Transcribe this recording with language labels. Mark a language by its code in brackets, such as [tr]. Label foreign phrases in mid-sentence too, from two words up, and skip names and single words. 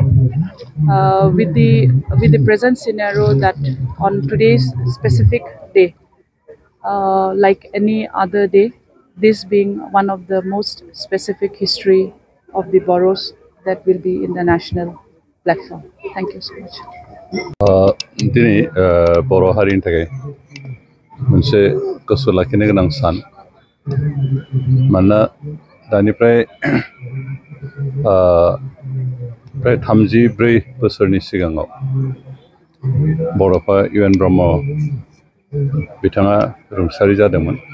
[en] With the present scenario that on today's specific day, like any other day, this being one of the most specific history of the boroughs that will be in the national platform. Thank you so much. [brx] दिनै बर' हारिनि थाखाय मोनसे गोसो लाखिनो गोनां सान मानोना दानिफ्राय प्राय 34 बोसोरनि सिगाङाव बड'फा UN ब्रह्म बिथाङा रुंसारि जादोंमोन।